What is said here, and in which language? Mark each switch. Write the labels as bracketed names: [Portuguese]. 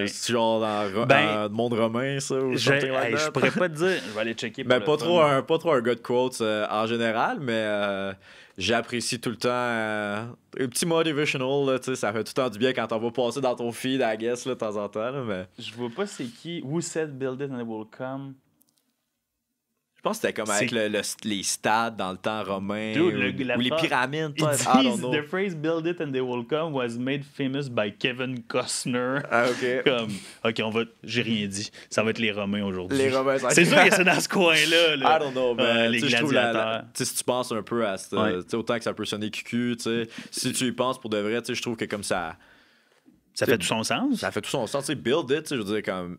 [French] genre dans le monde romain, ça. Ou je pourrais pas te dire. Je vais aller checker. Mais pas trop un [English] good quote [French] en général, mais j'apprécie tout le temps. Un petit [English] motivational, [French] là, ça fait tout le temps du bien quand on va passer dans ton feed, [English] I guess, [French] là, de temps en temps. Là, mais... Je vois pas c'est qui. [English] Who said build it and they will come? [French] Je pense que c'était comme avec les stades dans le temps romain. [English] Dude, [French] ou les pyramides. [English] The phrase "build it and they will come" was made famous by Kevin Costner. [French] OK, j'ai rien dit. Ça va être les Romains aujourd'hui. Les Romains, c'est sûr que c'est dans ce coin-là. [English] I don't know, [French] mais les gladiateurs. Si tu penses un peu à autant que ça peut sonner cucu, si tu y penses pour de vrai, je trouve que comme ça... Ça fait tout son sens. Ça fait tout son sens. [English] Build it, [French] je veux dire, comme...